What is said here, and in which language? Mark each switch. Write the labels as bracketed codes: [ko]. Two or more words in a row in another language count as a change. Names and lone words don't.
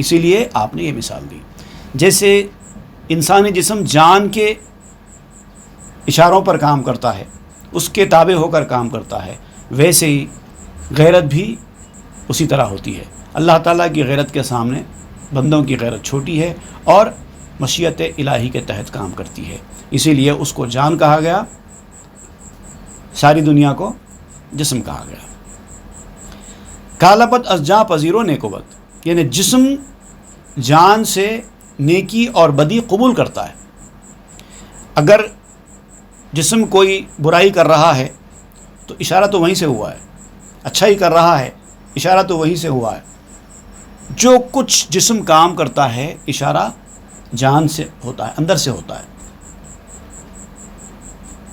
[ur] اسی لیے آپ نے یہ مثال دی، جیسے انسانی جسم جان کے اشاروں پر کام کرتا ہے، اس کے تابع ہو کر کام کرتا ہے، ویسے ہی غیرت بھی اسی طرح ہوتی ہے۔ اللہ تعالیٰ کی غیرت کے سامنے بندوں کی غیرت چھوٹی ہے اور مشیت الہی کے تحت کام کرتی ہے، اسی لیے اس کو جان کہا گیا، ساری دنیا کو جسم کہا گیا۔ [fa] کالبد از جاں پذیرو نیکو بد، [ur] یعنی جسم جان سے نیکی اور بدی قبول کرتا ہے۔ اگر جسم کوئی برائی کر رہا ہے تو اشارہ تو وہیں سے ہوا ہے، اچھائی کر رہا ہے اشارہ تو وہیں سے ہوا ہے۔ جو کچھ جسم کام کرتا ہے اشارہ جان سے ہوتا ہے، اندر سے ہوتا ہے۔